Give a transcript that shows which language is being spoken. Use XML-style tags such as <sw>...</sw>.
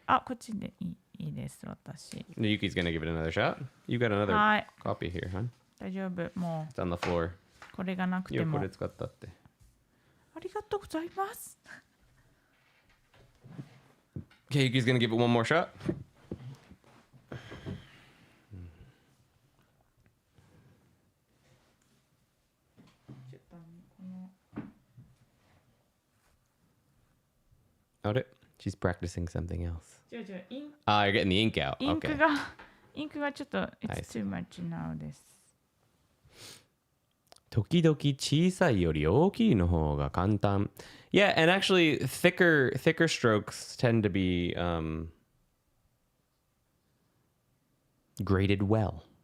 <ja>あ、こっちでいいです私。</ja> <en>Yuki's gonna give it another shot. You got another copy here, huh?</en> <ja>大丈夫。も</ja> <en>う。It's on the floor.</en> <ja>これがなくても。これ使ったって。ありがとうございます。</ja> <en>Okay, Yuki's gonna give it one more shot. Got it? She's practicing something else. You're getting the ink out.</en> <ja>インクがちょっと</ja> <en>it's too much now</en> <ja>です。時々小さいより大きいの方が簡単。</ja> <en>Yeah, and actually thicker strokes tend to be graded well.</en>